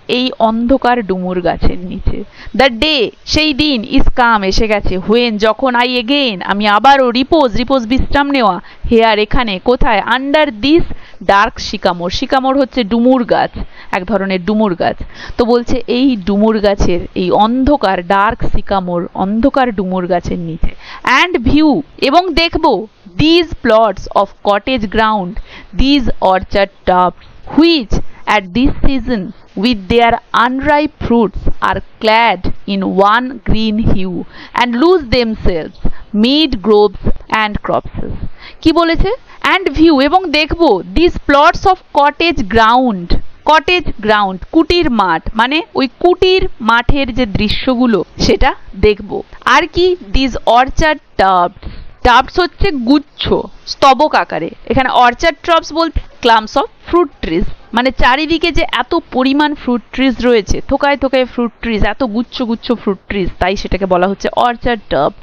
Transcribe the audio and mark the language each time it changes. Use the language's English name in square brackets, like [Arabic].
[Bangla] এই অন্ধকার ডুমুর গাছের নিচে। দ্য ডে সেই দিন, ইজ কাম এসে গেছে, হোয়েন যখন, আই এগেইন আমি আবারও, রিপোজ রিপোজ বিশ্রাম নেওয়া, হেয়ার এখানে, কোথায়? [English] under this dark sycamore, [Bangla] সিকামোর হচ্ছে ডুমুর গাছ, এক ধরনের ডুমুর গাছ। তো বলছে এই ডুমুর গাছের এই অন্ধকার ডার্ক সিকামোর, অন্ধকার ডুমুর গাছের নিচে। [English] and view [Bangla] এবং দেখবো, [English] these plots of cottage ground, these orchard tops, which at this season with their unripe fruits are clad in one green hue and lose themselves mid groves and copses. [Bangla] কি বলেছে? [English] and view [Bangla] এবং দেখবো, [English] these plots of cottage ground, [Bangla] cottage ground, কুটির মাঠ, মানে ওই কুটির মাঠের যে দৃশ্যগুলো সেটা দেখব। আর কি, দিস অর্চার্ড টাবস, টাবস হচ্ছে গুচ্ছ, স্তবক আকারে। এখানে অর্চার্ড ট্রপস বলতে ক্লাম্পস অফ ফ্রুট ট্রিজ, মানে চারিদিকে যে এত পরিমাণ ফ্রুট ট্রিজ রয়েছে, থোকায় থোকায় ফ্রুট ট্রিজ, এত গুচ্ছ গুচ্ছ ফ্রুট ট্রিজ, তাই সেটাকে বলা হচ্ছে অর্চার্ড টাব।